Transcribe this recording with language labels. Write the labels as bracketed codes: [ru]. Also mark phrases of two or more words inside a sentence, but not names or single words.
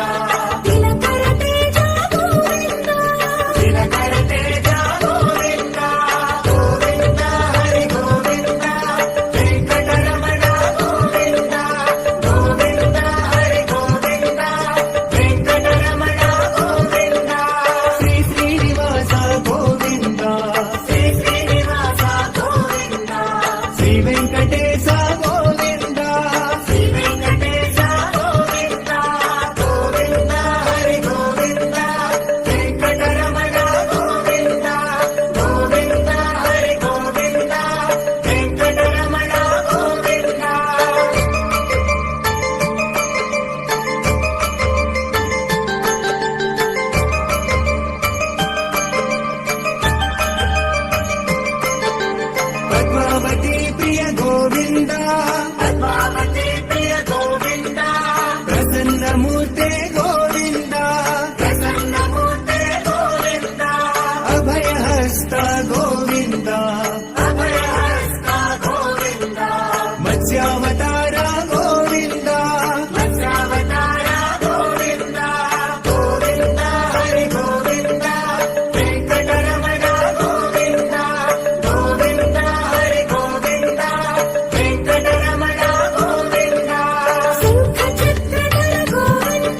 [te] దినకర తేజ గోవింద దినకర తేజ గోవింద గోవింద హరి గోవింద వెంకటరమణ గోవింద గోవింద హరి గోవింద వెంకటరమణ గోవింద [sa] श्री श्रीनिवास गोविन्द [te] శ్రీ శ్రీనివాస గోవింద [sa] श्री वेङ्कटेश गोविन्द [te] శ్రీ వెంకటేశ గోవింద గోవింద హరి గోవింద వెంకటరమణ గోవింద గోవింద హరి గోవింద వెంకటరమణ గోవింద [sa] पद्मावती प्रिय गोविन्द [te] పద్మావతి ప్రియ గోవింద [sa] प्रसन्नमूर्ते गोविन्द [te] ప్రసన్నమూర్తే గోవింద [sa] अभयहस्त गोविन्द [te] అభయహస్త గోవింద [sa] मत्स्यावतार गोविन्द [te] మత్స్యావతార గోవింద గోవింద హరి గోవింద వెంకటరమణ గోవింద గోవింద హరి గోవింద వెంకటరమణ గోవింద శంఖ చక్రధర గోవింద